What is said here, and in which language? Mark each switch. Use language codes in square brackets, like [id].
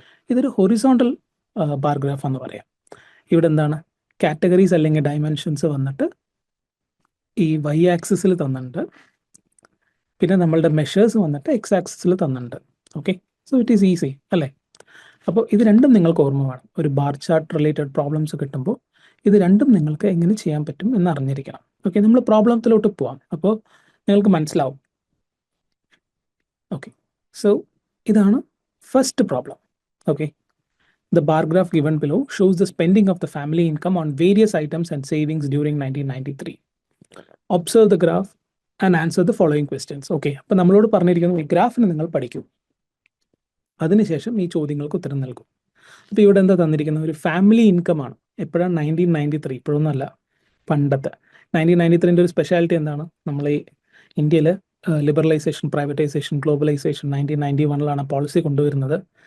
[ml] ഇതൊരു horizontal bar graph എന്ന് പറയാം. ഇവിടെ എന്താണ് കാറ്റഗറീസ് അല്ലെങ്കിൽ ഡയമെൻഷൻസ് വന്നിട്ട് ഈ വൈ ആക്സിസിൽ തന്നിട്ടുണ്ട്, പിന്നെ നമ്മളുടെ മെഷേഴ്സ് വന്നിട്ട് എക്സ് ആക്സിസിൽ തന്നിട്ടുണ്ട്. Okay, [en] so it is easy [ml] അല്ലേ? അപ്പോൾ ഇത് രണ്ടും നിങ്ങൾക്ക് ഓർമ്മ വേണം. ഒരു ബാർ ചാർട്ട് റിലേറ്റഡ് പ്രോബ്ലംസ് കിട്ടുമ്പോൾ ഇത് രണ്ടും നിങ്ങൾക്ക് എങ്ങനെ ചെയ്യാൻ പറ്റും എന്ന് അറിഞ്ഞിരിക്കണം. ഓക്കെ, നമ്മൾ പ്രോബ്ലത്തിലോട്ട് പോവാം, അപ്പോൾ നിങ്ങൾക്ക് മനസ്സിലാവും. ഓക്കെ, സോ ഇതാണ് first problem. [en] Okay, the bar graph given below shows the spending of the family income on various items and savings during 1993. Observe the graph and answer the following questions. [ml] Okay, അപ്പോൾ നമ്മളോട് പറഞ്ഞിരിക്കുന്നത് ഈ ഗ്രാഫിന് നിങ്ങൾ പഠിക്കൂ, അതിനുശേഷം ഈ ചോദ്യങ്ങൾക്ക് ഉത്തരം നൽകും. അപ്പോൾ ഇവിടെ എന്താ തന്നിരിക്കുന്നത്? ഒരു ഫാമിലി ഇൻകം ആണ്. എപ്പോഴാണ്? 1993, ഇപ്പോഴൊന്നുമല്ല, പണ്ടത്തെ 1993. ഒരു സ്പെഷ്യാലിറ്റി എന്താണ്? നമ്മൾ ഈ ഇന്ത്യയിൽ ലിബറലൈസേഷൻ, പ്രൈവറ്റൈസേഷൻ, ഗ്ലോബലൈസേഷൻ 1991 പോളിസി കൊണ്ടുവരുന്നത്.